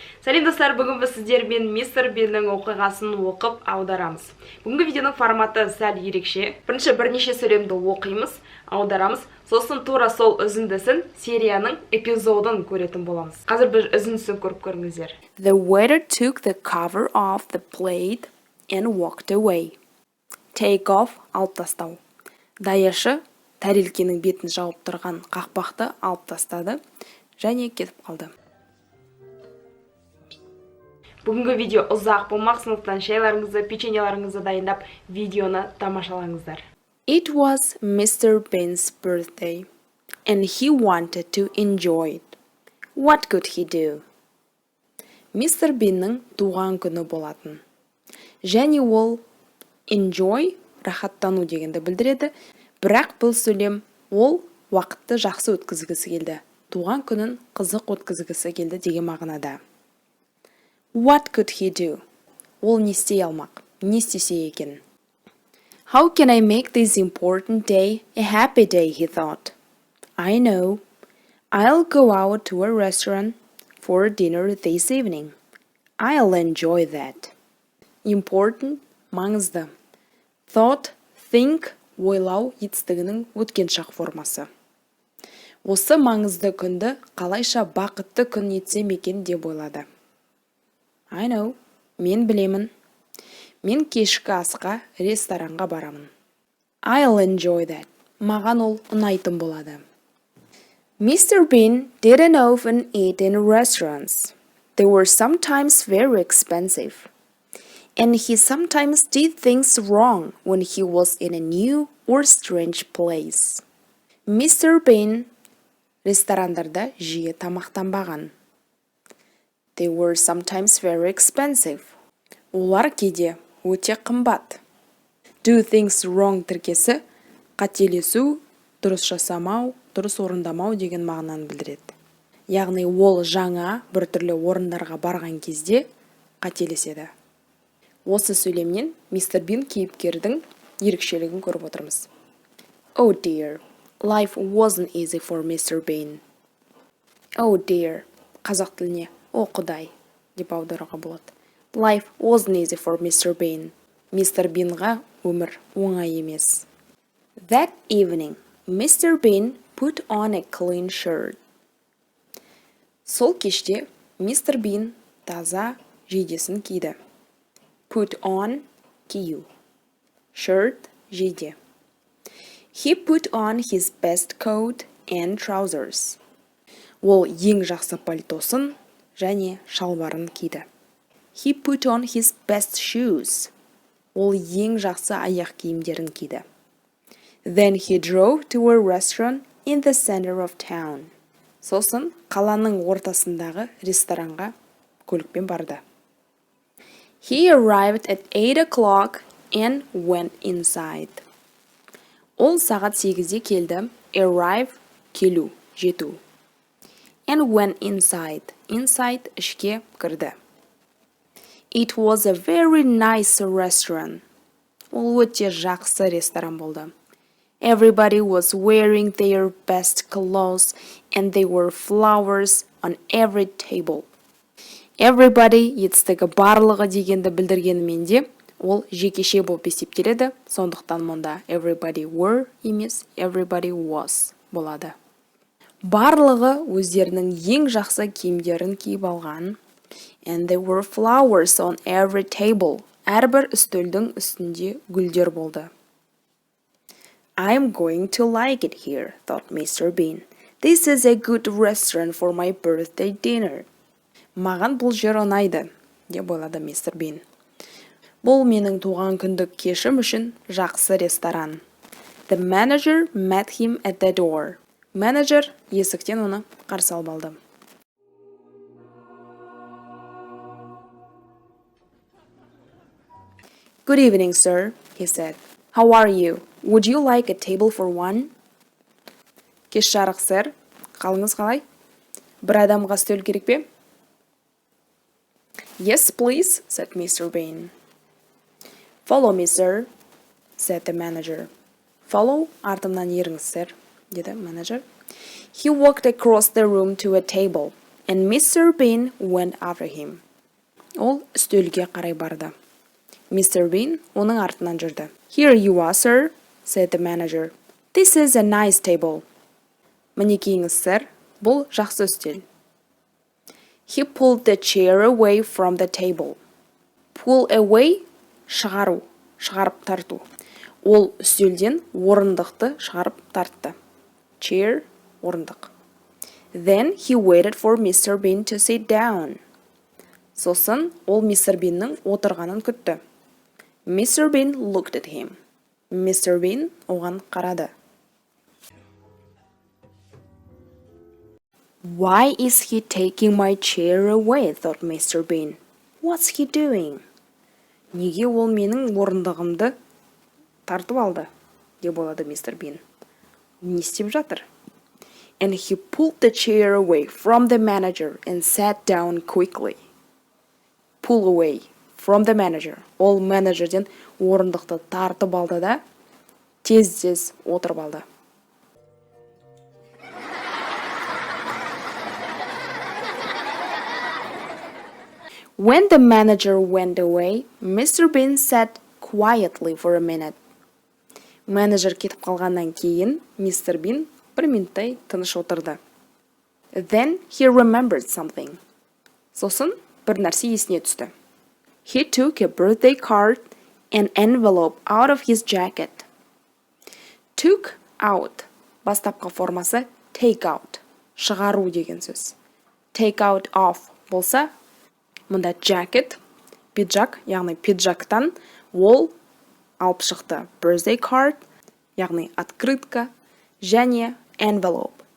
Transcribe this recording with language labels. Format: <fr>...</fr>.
<kk>Сәлем достар, бүгін біз сіздермен Мистер Биннің оқиғасын оқып аударамыз. Бүгінгі видеоның форматы сәл ерекше. Бірінші бірнеше сөйлемді оқимыз, аударамыз, сосын тура сол үзіндісін серияның эпизодын көретін боламыз. Қазір біз үзіндісін көріп көріңіздер.</kk> <en>The waiter took the cover off the plate and walked away. Take off,</en> <kk>алып тастау. Даяшы тәрелкенің бетін жауып тұрған қақпақты алып тастады және кетіп қалды. Бүгінгі видео ұзақ болмақ, сондықтан шайларыңызды, печеньеларыңызды дайындап, видеоны тамашалаңыздар.</kk> <en>It was Mr. Bin's birthday, and he wanted to enjoy it. What could he do?</en> <kk>Мистер Биннің туған күні болатын. Және ол enjoy, рахаттану дегенді білдіреді, бірақ бұл сөйлем ол уақытты жақсы өткізгісі келді. Туған күнін қызық өткізгісі келді деген мағынада.</kk> <en>What could he do?</en> <kk>Ол не істей алмақ? Не істесе екен?</kk> <en>How can I make this important day a happy day, he thought. I know. I'll go out to a restaurant for dinner this evening. I'll enjoy that.</en> <kk>Important, маңызды. Thought, think, ойлау етістігінің өткен шақ формасы. Осы маңызды күнді қалайша бақытты күн етсем екен деп ойлады.</kk> <en>I know.</en> <kk>Мен білемін. Мен кешкі асқа ресторанға барамын.</kk> <en>I'll enjoy that.</en> <kk>Маған ол ұнайтын болады.</kk> <en>Mr. Bin didn't often eat in restaurants. They were sometimes very expensive. And he sometimes did things wrong when he was in a new or strange place. Mr.</en> <kk>Bin ресторандарда жиі тамақтанбаған.</kk> <en>They were sometimes very expensive.</en> <kk>Олар кейде өте қымбат.</kk> <en>Do things wrong</en> <kk>тіркесі қателесу, дұрыс жасамау, дұрыс орындамау деген мағынаны білдіреді. Яғни ол жаңа бір түрлі орындарға барған кезде қателеседі. Осы сөйлемнен Мистер Бин кейіпкердің ерекшелігін көріп отырмыз.</kk> <en>Oh dear, life wasn't easy for Mr. Bin. Oh dear,</en> <kk>қазақ тіліне О құдай, деп аударуға болады.</kk> <en>Life wasn't easy for Mr. Bin.</en> <kk>Мистер Бинға өмір оңай емес.</kk> <en>That evening, Mr. Bin put on a clean shirt.</en> <kk>Сол кеште Мистер Бин таза жейдесін киді.</kk> <en>Put on, кию. Shirt, жейде. He put on his best coat and trousers.</en> <kk>Ол ең жақсы пальтосын және шалбарын киді.</kk> <en>He put on his best shoes.</en> <kk>Ол ең жақсы аяқ киімдерін киді.</kk> <en>Then he drove to a restaurant in the center of town.</en> <kk>Сосын қаланың ортасындағы ресторанға көлікпен барды.</kk> <en>He arrived at 8 o'clock and went inside.</en> <kk>Ол сағат 8-де келді. Arrive, келу, жету.</kk> <en>And went inside.</en> <kk>Inside ішке кірді.</kk> <en>It was a very nice restaurant.</en> <kk>Ол өте жақсы ресторан болды.</kk> <en>Everybody was wearing their best clothes and there were flowers on every table.</en> <kk>Everybody етістігі барлығы дегенді білдіргенімен де ол жекеше болып есептеледі. Сондықтан мұнда</kk> <en>everybody were</en> <kk>емес</kk> <en>everybody was</en> <kk>болады. Барлығы өздерінің ең жақсы киімдерін киіп алған.</kk> <en>And there were flowers on every table.</en> <kk>Әрбір үстелдің үстінде гүлдер болды.</kk> <en>I'm going to like it here, thought Mr. Bin. This is a good restaurant for my birthday dinner.</en> <kk>Маған бұл жер ұнайды, деп ойлады Мистер Бин. Бұл менің туған күндік кешім үшін жақсы ресторан.</kk> <en>The manager met him at the door.</en> <kk>Менеджер есіктен оны қарсы алып алды.</kk> <en>Good evening, sir, he said. How are you? Would you like a table for one?</en> <kk>Кеш жарық, сэр. Қалыңыз қалай? Бір адамға үстел керек пе?</kk> <en>Yes, please, said Mr. Bin. Follow me, sir, said the manager. Follow,</en> <kk>артымнан еріңіз, сэр, деді менеджер.</kk> <en>He walked across the room to a table. and Mr. Bean went after him.</en> <kk>Ол үстелге қарай барды.</kk> <en>Mr.</en> <kk>Bean оның артынан жүрді.</kk> <en>Here you are, sir, said the manager. This is a nice table.</en> <kk>Мінекейіңіз, сэр, бұл жақсы үстел.</kk> <en>He pulled the chair away from the table. Pull away</en> <kk>– шығару, шығарып тарту. Ол үстелден орындықты шығарып тартты. Chair – орындық.</kk> <en>Then he waited for Mr. Bean to sit down.</en> <kk>Сосын ол</kk> <en>Mr.</en> <kk>Bean'нің отырғанын күтті.</kk> <en>Mr. Bean looked at him. Mr.</en> <kk>Bean оған қарады.</kk> <en>Why is he taking my chair away, thought Mr. Bean. What's he doing?</en> <kk>Неге ол менің орындығымды тартып алды, деп ойлады Mr. Bean. Не істеп жатыр?</kk> <en>And he pulled the chair away from the manager and sat down quickly. Pull away from the manager.</en> <kk>Ол менеджерден орындықты тартып алды да, тез-тез отырып алды.</kk> <en>When the manager went away, Mr. Bean sat quietly for a minute.</en> <kk>Менеджер кетіп қалғаннан кейін, Mr. Bean бір минуттай тыныш отырды.</kk> <en>Then he remembered something.</en> <kk>Сосын бір нәрсе есіне түсті.</kk> <en>He took a birthday card and envelope out of his jacket. Took out.</en> <kk>Бастапқы формасы take out. Шығару деген сөз.</kk> <en>Take out of</en> <kk>болса, мұнда jacket, пиджак, яғни пиджактан ол алып шықты. Birthday card, яғни открытка, және envelope.</kk>